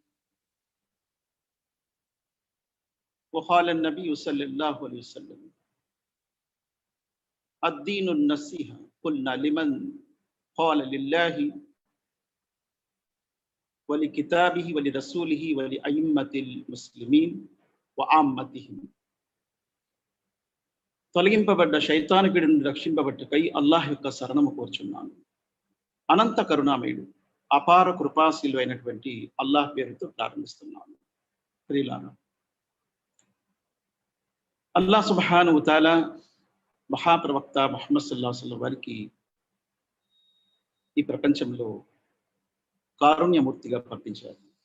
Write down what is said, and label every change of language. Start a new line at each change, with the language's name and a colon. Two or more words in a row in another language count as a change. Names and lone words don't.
Arabic: وقال النبي صلى الله عليه وسلم: الدين النصيحة. قلنا لمن؟ قال لله ولكتابه ولرسوله ولأئمة المسلمين وعامتهم.
Telugu: తొలగింపబడ్డ శైతానుడి నుండి రక్షింపబట్టుకై అల్లాహ్ యొక్క శరణము కోరుచున్నాను. అనంత కరుణామయుడు అపార కృపాశీలు అయినటువంటి అల్లాహ్ పేరుతో ప్రారంభిస్తున్నాను. ప్రియులారా, అల్లాహ్
Arabic: سبحانه وتعالى
Telugu: మహాప్రవక్త ముహమ్మద్
Arabic: صلى الله عليه وسلم
Telugu: వారికి ఈ ప్రపంచంలో కారుణ్యమూర్తిగా పంపించారు.